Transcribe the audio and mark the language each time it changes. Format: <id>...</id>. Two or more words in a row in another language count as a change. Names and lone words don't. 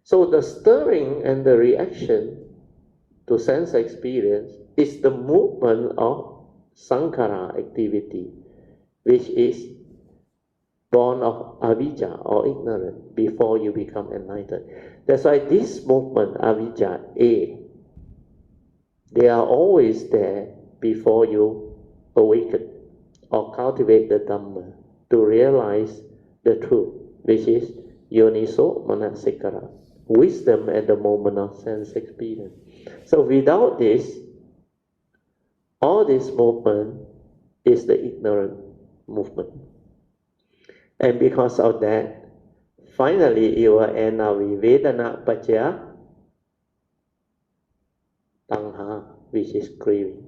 <en>So the stirring and the reaction to sense experience is the movement of sankhara activity, which is born of avijja or ignorance before you become enlightened. That's why this movement, avijja, they are always there before you awaken or cultivate the Dhamma to realize the truth, which is</en> <pi>yoniso manasikara,</pi> <en>wisdom at the moment of sense experience. So without this, all this movement is the ignorant movement. And because of that, finally you will end up with</en> <pi>Vedana Pacaya Tanha,</pi> <en>which is craving.</en>